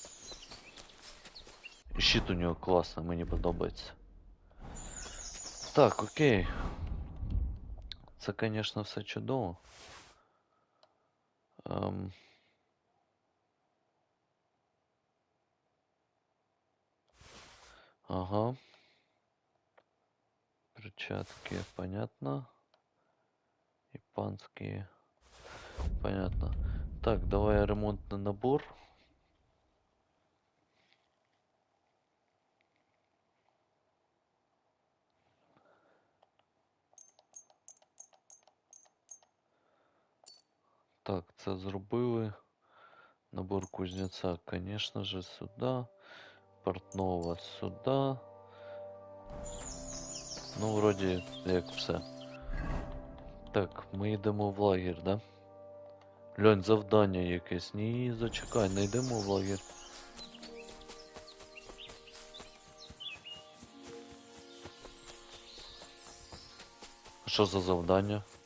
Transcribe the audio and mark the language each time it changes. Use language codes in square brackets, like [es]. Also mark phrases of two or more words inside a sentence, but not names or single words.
[uk] Щит у нього класний, мені подобається. Так, окей. Це, звісно, все чудово. Ага. [ru] Перчатки, понятно. И панские. Понятно. Так, давай ремонтный набор. [uk] Так, це зробили. [ru] Набор кузнеца, конечно же, сюда. Портного сюда. [uk] Ну, вроді, як все. Так, ми йдемо в лагерь, да? Льонь, завдання якесь. Ні, зачекай, не йдемо в лагерь. Що за завдання?